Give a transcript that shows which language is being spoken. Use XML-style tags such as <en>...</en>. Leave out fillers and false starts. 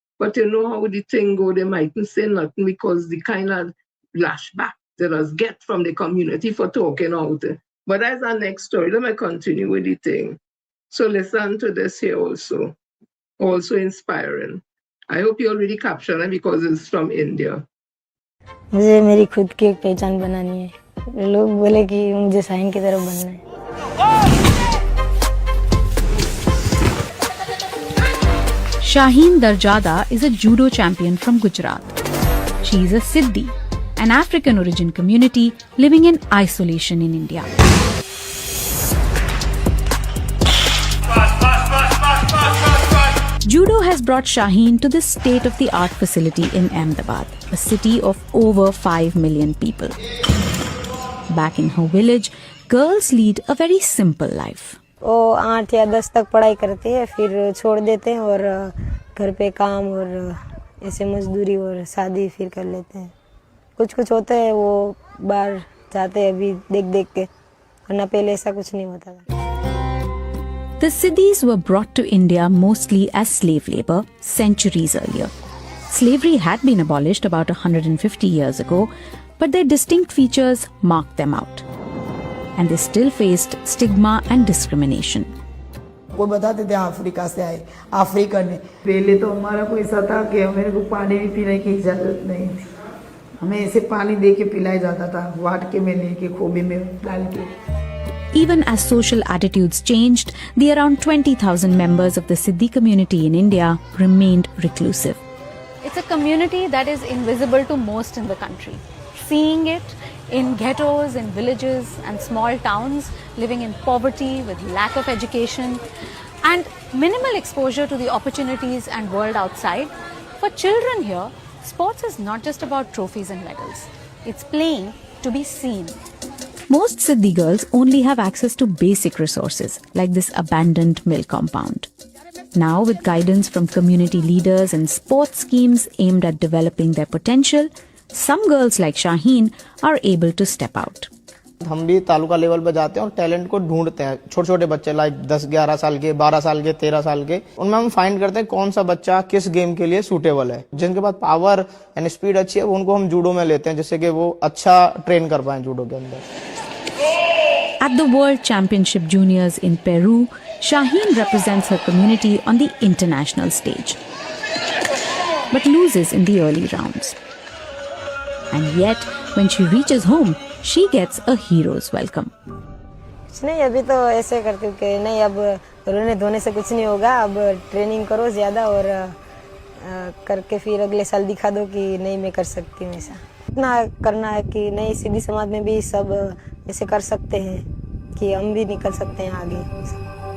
<en>But you know how the thing go, they mightn't say nothing because the kind of lashback that us get from the community for talking out. But that's our next story. Let me continue with the thing. So listen to this here also inspiring. I hope you already captured it because it's from India.</en> <hi>मुझे मेरी खुद की एक पहचान बनानी है. लोग बोले कि मुझे शाहीन की तरफ बनना है.</hi> <en>Shaheen Darjada is a judo champion from Gujarat. She is a Siddhi, an African origin community living in isolation in India. Judo has brought Shaheen to this state-of-the-art facility in Ahmedabad, a city of over 5 million people. Back in her village, girls lead a very simple life.</en> <hi>वो 8 या 10 तक पढ़ाई करती है, फिर छोड़ देते हैं और घर पे काम और ऐसे मजदूरी और शादी फिर कर लेते हैं। कुछ कुछ होता है वो बाहर जाते हैं अभी देख देख के, वरना पहले ऐसा कुछ नहीं होता था।</hi> <en>The Siddhis were brought to India mostly as slave labor centuries earlier. Slavery had been abolished about 150 years ago, but their distinct features marked them out. And they still faced stigma and discrimination.</en> <hi>वो बताते थे Africa से आए, African है। पहले तो हमारा कोई ऐसा था कि मेरे को पानी भी पीने की इजाज़त नहीं थी, हमें ऐसे पानी दे के पिलाया जाता था, वाट के में लेके खोबे में डाल के।</hi> <en>Even as social attitudes changed, the around 20,000 members of the Siddhi community in India remained reclusive. It's a community that is invisible to most in the country. Seeing it in ghettos, in villages and small towns, living in poverty with lack of education and minimal exposure to the opportunities and world outside, for children here, sports is not just about trophies and medals. It's playing to be seen. Most Siddhi girls only have access to basic resources like this abandoned mill compound. Now, with guidance from community leaders and sports schemes aimed at developing their potential, some girls like Shaheen are able to step out.</en> <hi>हम भी taluka level पे जाते हैं और talent को ढूंढते हैं। छोटे छोटे बच्चे लाइक 10-11 साल के, 12 साल के, 13 साल के, उनमें हम फाइंड करते हैं कौन सा बच्चा किस गेम के लिए सूटेबल है। जिनके पास</hi> <en>power and speed</en> <hi>अच्छी है उनको हम जूडो में लेते हैं, जिससे कि वो अच्छा ट्रेन कर पाए जूडो के अंदर।</hi> <en>At the World Championship Juniors in Peru, Shaheen represents her community on the international stage, but loses in the early rounds. And yet, when she reaches home, she gets a hero's welcome.</en> <hi>कुछ नहीं, अभी तो ऐसे करती हूँ कि नहीं, अब रोने धोने से कुछ नहीं होगा, अब ट्रेनिंग करो ज़्यादा और करके फिर अगले साल दिखा दो कि नहीं मैं कर सकती हूँ। ऐसा इतना करना है कि नहीं, सिद्धि समाज में भी सब ऐसे कर सकते हैं कि हम भी निकल सकते हैं आगे।</hi>